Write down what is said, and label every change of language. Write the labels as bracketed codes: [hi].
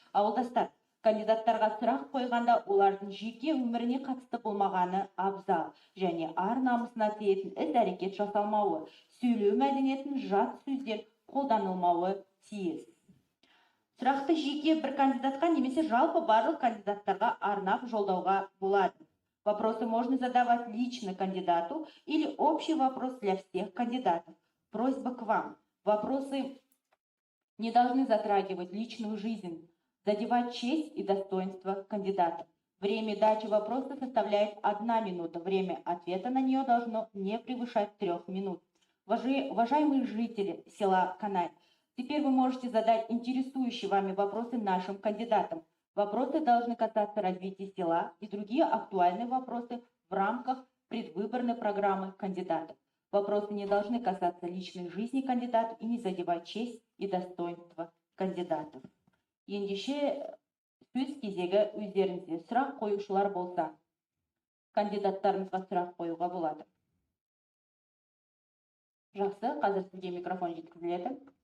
[kk] Ауылдастар, кандидаттарға сұрақ қойғанда олардың жеке өміріне қатысты болмағаны абзал және ар намысына тиетін іс-әрекет жасалмауы, сөйлеу мәдениетін жат сөздер қолданылмауы тиіс. Сұрақты жеке бір кандидатқа немесе жалпы барлық кандидаттарға арнап жолдауға болады. [ru] Вопросы можно задавать лично кандидату или общий вопрос для всех кандидатов. Просьба к вам. Вопросы не должны затрагивать личную жизнь, задевать честь и достоинство кандидата. Время дачи вопроса составляет 1 минута. Время ответа на нее должно не превышать 3 минут. Уважаемые жители села Канай, теперь вы можете задать интересующие вами вопросы нашим кандидатам. Вопросы должны касаться развития села и другие актуальные вопросы в рамках предвыборной программы кандидатов. Вопросы не должны касаться личной жизни кандидатов и не задевать честь и достоинство кандидатов. [kk] Ендеше сөз кезегі өздеріңізде. Сұрақ қоюшылар болса, кандидаттарымызға сұрақ қоюға болады. Жақсы, қазір сізге микрофон жеткізіледі.